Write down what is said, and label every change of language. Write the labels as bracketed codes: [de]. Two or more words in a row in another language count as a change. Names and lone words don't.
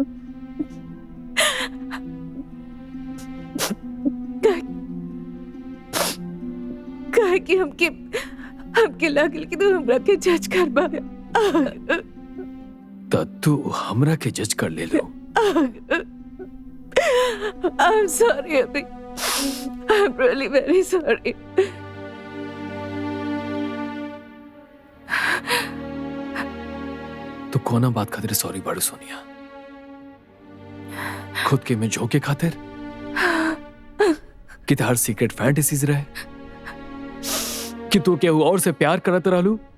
[bho] काहे कि हमके लागल कि तू हमरा के जज कर पावे। त तू हमरा के जज कर ले लो। [en] I'm sorry, अभी। I'm really very sorry. [bho] तो कोना बात खातिर सॉरी बाड़ू सोनिया? खुद के में झोंके खातिर कि हर [en] secret fantasies [bho] रहे कि तू केहू और से प्यार करत रहलू?